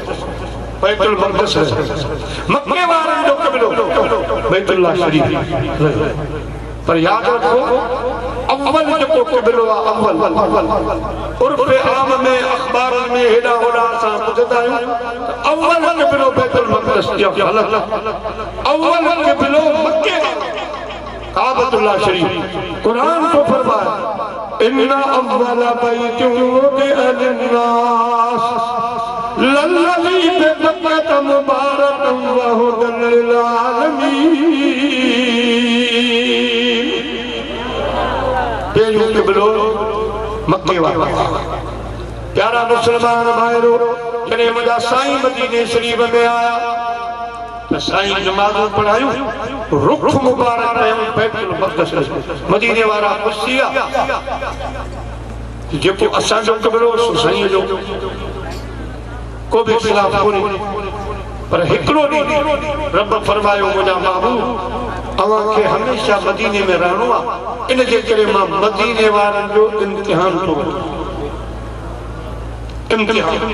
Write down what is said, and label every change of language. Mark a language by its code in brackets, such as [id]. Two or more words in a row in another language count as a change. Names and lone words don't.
[sd] मक्के वारनि जो क़िबलो बैतुल्लाह शरीफ पर याद रखो अव्वल जेको क़िबलो आहे अव्वल उर्फ़े आम में अख़बार में हेॾा होॾा असां ॿुधंदा आहियूं अव्वल क़िबलो बैतुल मक़दस जो ग़लत अव्वल क़िबलो मक्के काबतुल्लाह शरीफ कुरान को फरमाया [ar] إن أول بيت وضع للناس للذي ببكة مباركا وهدى لل [sd] आलमीन पेरियों क़िबलो मक्के वाला प्यारा मुसलमान भाइरो जॾहिं मुंहिंजा साईं मदीने शरीफ में आया तो साईं नमाज़ूं पढ़ायूं रुख मुबारक कयूं बैतुल मक़दस मदीने वारा ख़ुशि थिया जेको असांजो क़िबलो सो साईं जो को भी ख़िलाफ़ कोन्हे पर हिकिड़ो ॾींहुं रब फरमायो मुंहिंजा महबूब अवां खे हमेशह मदीने में रहणो आहे इन जे करे मां मदीने वारनि जो इम्तिहान थो इम्तिहान